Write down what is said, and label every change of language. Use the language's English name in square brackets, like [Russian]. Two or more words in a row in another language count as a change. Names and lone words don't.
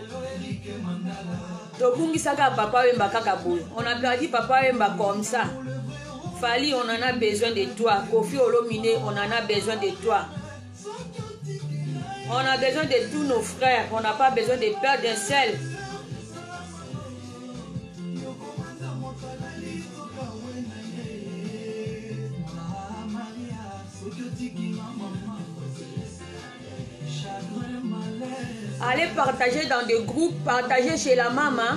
[Lingala] Tobungisaka papa wemba kaka boy. [French] On a perdu papa wemba comme ça. Fali, on en a besoin de toi. Kofi Olomide, on en a besoin de toi. On a besoin de tous nos frères. On n'a pas besoin de perdre d'un seul. Allez partager dans des groupes, partager chez la maman.